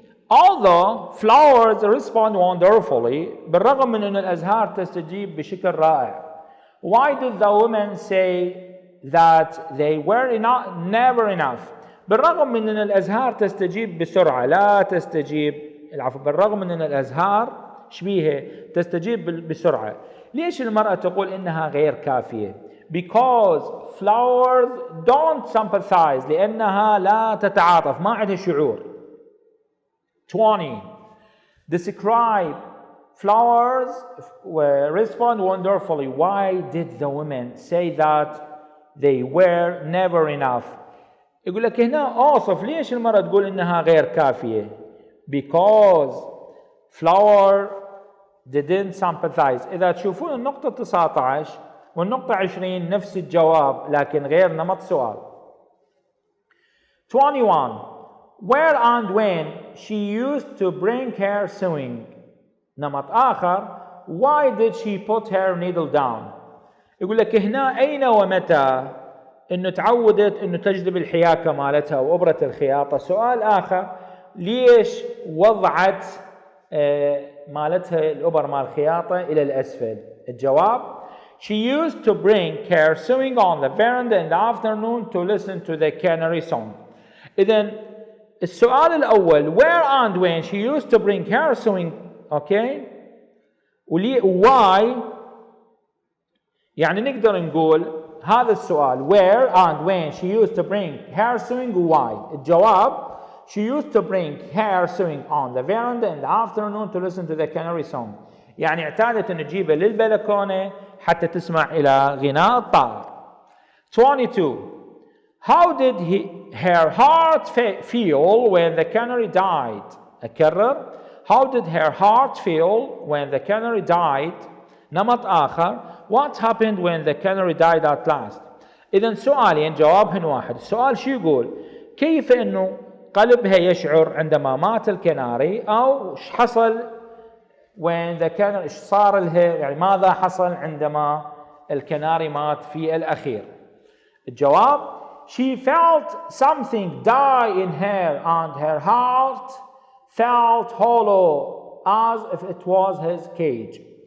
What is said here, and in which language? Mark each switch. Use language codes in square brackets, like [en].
[en] Although flowers respond wonderfully, [ar] بالرغم من أن الأزهار تستجيب بشكل رائع. [en] Why did the women say that they were never enough? [ar] بالرغم من أن الأزهار تستجيب بسرعة لا تستجيب بالرغم من أن الأزهار شبيهة تستجيب بسرعة. ليش المرأة تقول إنها غير كافية؟ [en] Because flowers don't sympathize. [ar] لأنها لا تتعاطف ما عندها شعور. 20. [en] Describe flowers respond wonderfully. Why did the women say that they were never enough? [ar] يقول لك هنا اوصف ليش المرأة تقول انها غير كافية. [en] Because flower didn't sympathize. [ar] اذا تشوفون النقطة 19 والنقطة 20 نفس الجواب لكن غير نمط سؤال. 21. [en] Where and when she used to bring her sewing. [ar] نمط آخر. [en] Why did she put her needle down? [ar] يقول لك هنا أين ومتى إنه تعودت إنه تجذب الحياكة مالتها وإبرة الخياطة. سؤال آخر. ليش وضعت مالتها الإبر مال الخياطة إلى الأسفل؟ الجواب. [en] She used to bring her sewing on the veranda in the afternoon to listen to the canary song. [ar] إذن السؤال الأول [en] where and when she used to bring her sewing. [ar] أوكي. [en] why [ar] يعني نقدر نقول هذا السؤال [en] where and when she used to bring her sewing why. [ar] الجواب [en] she used to bring her sewing on the veranda in the afternoon to listen to the canary song. [ar] يعني اعتادت أن تجيبه للبلكونة حتى تسمع إلى غناء الطائر. 22. [en] How did her heart feel when the canary died? [ar] أكرر. [en] How did her heart feel when the canary died? [ar] نمط آخر. [en] What happened when the canary died at last? [ar] إذن سؤالين جوابهن واحد. السؤال شو يقول؟ كيف إنه قلبها يشعر عندما مات الكناري أو إيش حصل [en] when the canary [ar] إيش صار لها يعني ماذا حصل عندما الكناري مات في الأخير. الجواب [en] She felt something die in her and her heart felt hollow as if it was his cage.